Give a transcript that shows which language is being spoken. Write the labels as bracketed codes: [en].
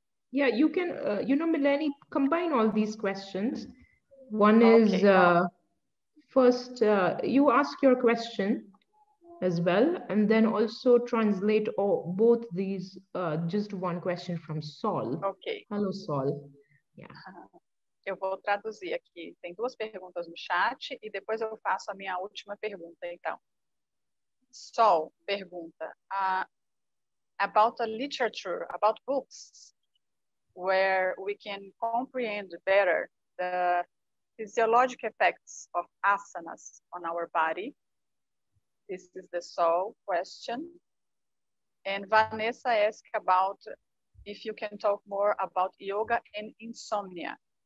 [en] Yeah, you can, Melanie, combine all these questions. One is, first, you ask your question as well, and then also translate both these, just one question from Saul. Ok. Hello, Saul. Yeah. [pt] Eu vou traduzir aqui. Tem duas perguntas no chat e depois eu faço a minha última pergunta, então. [en] Sol [pt] pergunta [en] about the literature, about books, where we can comprehend better the physiological effects of asanas on our body. This is the Sol question. And Vanessa asked about if you can talk more about yoga and insomnia.